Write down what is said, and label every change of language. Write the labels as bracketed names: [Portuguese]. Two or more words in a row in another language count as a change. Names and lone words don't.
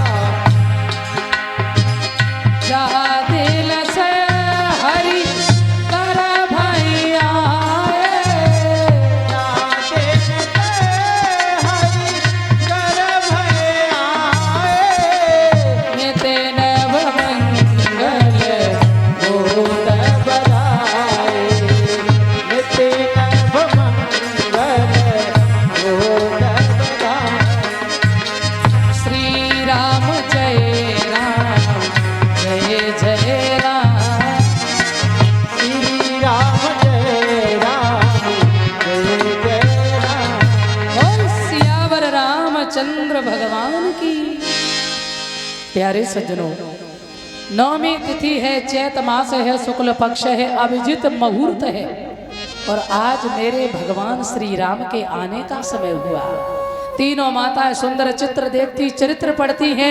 [Hindi] जा दिल से हरि कर भैया नित्य नव मंगल गोद बराए, नित्य नव मंगल गोद बराए। श्री राम जय राम जय जय राम, श्री राम जय राम जय जय राम। बोल सियावर रामचंद्र भगवान की। प्यारे सज्जनों, नौमी तिथि है, चैत मास है, शुक्ल पक्ष है, अभिजित मुहूर्त है और आज मेरे भगवान श्री राम के आने का समय हुआ। तीनों माताएं सुंदर चित्र देखती, चरित्र पढ़ती हैं।